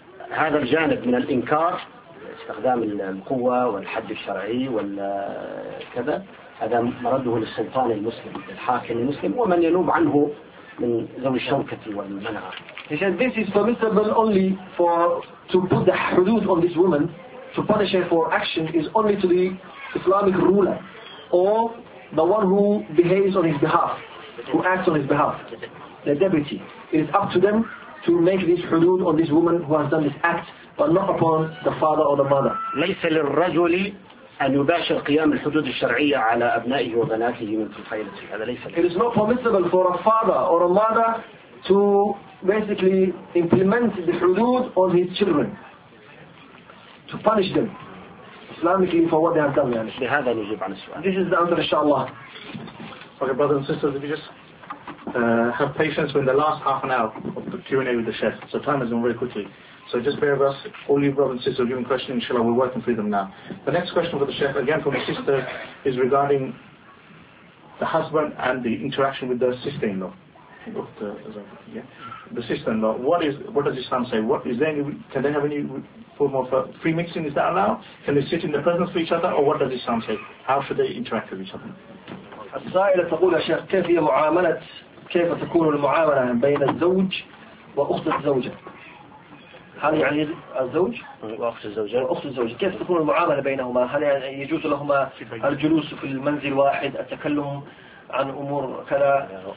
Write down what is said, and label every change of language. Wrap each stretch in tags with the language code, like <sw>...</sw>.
<ar>هذا الجانب من الإنكار استخدام القوة والحد الشرعي والكذا هذا مرده للسلطان المسلم الحاكم المسلم ومن ينوب عنه من ذوي الشوكة والمنعة.</ar> <en>He said this is permissible only for to put the hudud on this woman to punish her for action is only to the Islamic ruler or the one who behaves on his behalf, who acts on his behalf, the deputy. It is up to them to make this hudud on this woman who has done this act, but not upon the father or the mother.</en> <ar>ليس للرجل أن يباشر قيام الحدود الشرعية على أبنائه وبناته من تلقائه. هذا ليس.</ar> <en>It is not permissible for a father or a mother to basically implement the hudud on his children, to punish them Islamically for what they have done.</en> <ar>يعني. بهذا نجيب عن السؤال.</ar> <en>This is the answer, inshallah. Okay, brothers and sisters, if you just have patience, we're in the last half an hour of the Q&A with the Sheikh, so time is going very quickly. So just bear with us, all you brothers and sisters are giving questions, inshallah, we're working through them now. The next question for the Sheikh, again from the sister, is regarding the husband and the interaction with the sister-in-law. The sister-in-law, what does Islam say? Can they have any form of free mixing? Is that allowed? Can they sit in the presence of each other? Or what does Islam say? How should they interact with each other?</en> <ar>السائلة تقول يا شيخ كيف هي معاملة كيف تكون المعاملة بين الزوج وأخت الزوجة؟ هل يعني الزوج وأخت الزوجة؟ وأخت الزوجة كيف تكون المعاملة بينهما؟ هل يعني يجوز لهما الجلوس في المنزل واحد، التكلم عن أمور كذا</ar>